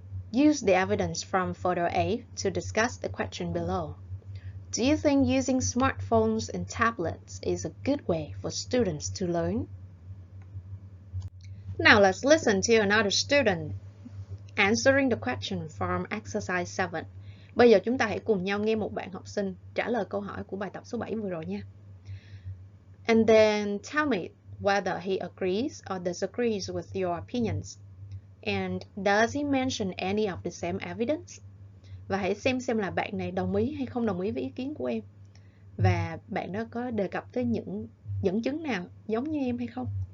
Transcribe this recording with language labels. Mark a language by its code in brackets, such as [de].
[en] Use the evidence from photo A to discuss the question below. Do you think using smartphones and tablets is a good way for students to learn? Now let's listen to another student answering the question from exercise 7. [vi] Bây giờ chúng ta hãy cùng nhau nghe một bạn học sinh trả lời câu hỏi của bài tập số 7 vừa rồi nha. [en] And then tell me whether he agrees or disagrees with your opinions. And does he mention any of the same evidence? [vi] Và hãy xem là bạn này đồng ý hay không đồng ý với ý kiến của em. Và bạn đó có đề cập tới những dẫn chứng nào giống như em hay không?